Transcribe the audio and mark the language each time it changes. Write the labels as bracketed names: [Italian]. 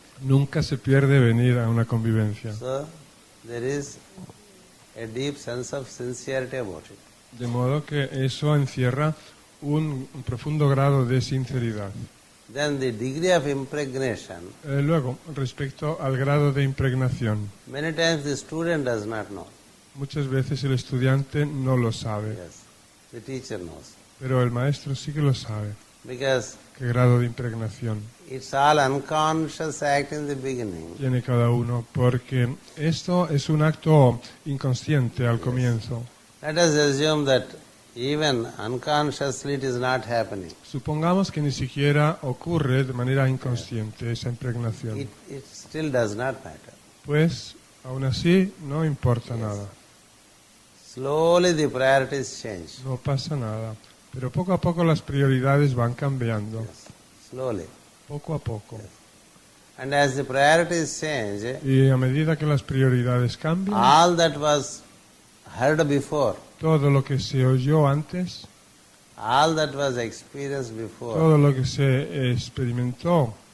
[Spanish] Nunca se pierde venir a una convivencia. [English] So there is a deep sense of sincerity about it. [Spanish] De modo que eso encierra un profundo grado de sinceridad. [English] Then the degree of impregnation, [Spanish] Luego, respecto al grado de impregnación, [English] many times the student does not know. [Spanish] muchas veces el estudiante no lo sabe, [English] Yes. The teacher knows. [Spanish] pero el maestro sí que lo sabe. [English] Because [Spanish] ¿Qué grado de impregnación [English] it's all unconscious act in the beginning. [Spanish] tiene cada uno? Porque esto es un acto inconsciente al comienzo. [English] Let us assume that even unconsciously it is not happening. [Spanish] Supongamos que ni siquiera ocurre de manera inconsciente esa impregnación. [English] It still does not matter. [Spanish] Pues, aún así, no importa nada. [English] Slowly the priorities change. [Spanish] No pasa nada. Pero poco a poco las prioridades van cambiando. [English] Slowly. [Spanish] Poco a poco. [English] And as the priorities change, [Spanish] Y a medida que las prioridades cambian, [English] all that was heard before, [Spanish] todo lo que se oyó antes, [English] all that was experienced before, [Spanish] todo lo que se experimentó